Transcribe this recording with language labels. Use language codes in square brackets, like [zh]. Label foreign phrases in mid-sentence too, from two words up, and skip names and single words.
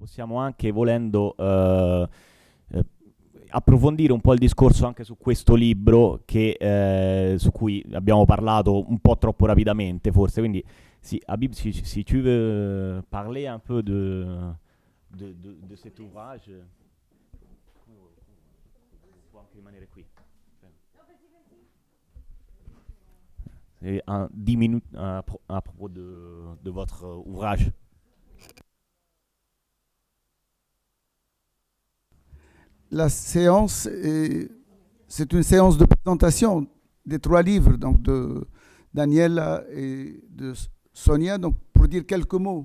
[it] possiamo anche, volendo, approfondire un po' il discorso anche su questo libro su cui abbiamo parlato un po' troppo rapidamente, forse. Quindi, si, [fr] Habib, si tu veux parler un peu de cet ouvrage, [it] può anche rimanere qui. [fr] Et 10 minutes à propos de votre ouvrage. La séance, c'est une séance de présentation des 3 livres, donc de Daniela et de Sonia, donc pour dire quelques mots.